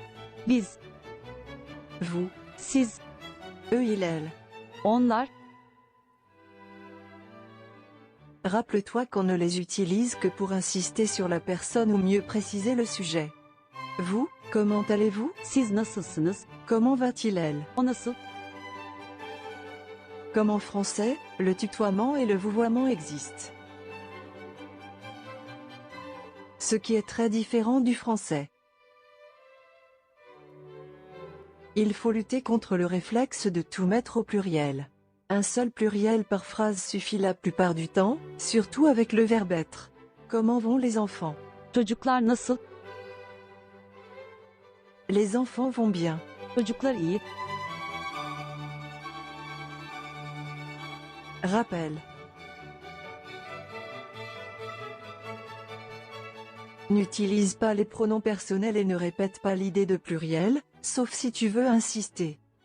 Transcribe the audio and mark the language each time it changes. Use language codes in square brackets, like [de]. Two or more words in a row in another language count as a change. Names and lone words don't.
[tr] biz, [fr] Vous. [tr] siz, [fr] Eux elle. [tr] onlar. [fr] Rappelle-toi qu'on ne les utilise que pour insister sur la personne ou mieux préciser le sujet. Vous, comment allez-vous? [tr] Siz nasılsınız? [fr] Comment va-t-il elle? [tr] O nasıl? [fr] Comme en français, le tutoiement et le vouvoiement existent. Ce qui est très différent du français. Il faut lutter contre le réflexe de tout mettre au pluriel. Un seul pluriel par phrase suffit la plupart du temps, surtout avec le verbe être. Comment vont les enfants? [tr] Çocuklar nasıl? [fr] Les enfants vont bien. [tr] Çocuklar iyi. [fr] Rappel. N'utilise pas les pronoms personnels et ne répète pas l'idée de pluriel, sauf si tu veux insister.